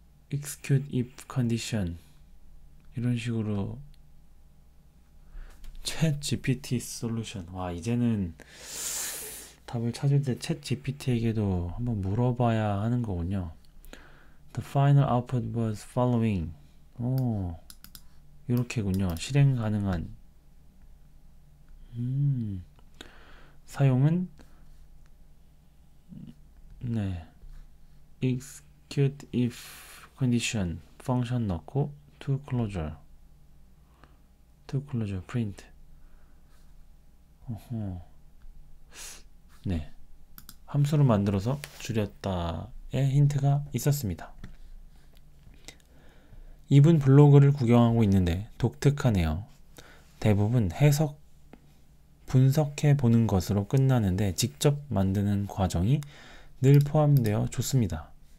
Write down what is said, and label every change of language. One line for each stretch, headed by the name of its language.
English: execute if condition.
Korean: 이런 식으로 챗 GPT 솔루션. 와, 이제는 답을 찾을 때 챗 GPT에게도 한번 물어봐야 하는 거군요.
English: The final output was following.
Korean: 이렇게군요. 실행 가능한. 사용은 네, execute if condition 펑션 넣고 to closure print. 어허. 네, 함수를 만들어서 줄였다의 힌트가 있었습니다. 이분 블로그를 구경하고 있는데 독특하네요. 대부분 해석, 분석해 보는 것으로 끝나는데 직접 만드는 과정이 늘 포함되어 좋습니다.